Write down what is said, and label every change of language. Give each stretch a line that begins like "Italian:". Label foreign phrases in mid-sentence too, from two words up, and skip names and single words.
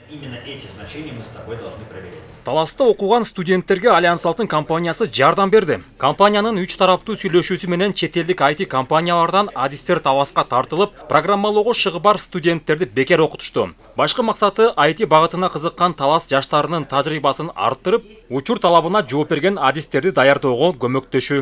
Russian: именно эти значения мы с тобой должны проверять.
Kyrgyz: Таласта окуган студенттерге Альянс Алтын компаниясы жардам берди. Компаниянын 3 тараптуу сүйлөшүүсү менен чет элдик IT компаниялардан адистер Таласка тартылып, программалоого шыгы бар студенттерди бекер окутушту. Башкы максаты IT багытына кызыккан Талас жаштарынын тажрыйбасын арттырып, учур талабына жооп берген адистерди даярдоого көмөктөшүү.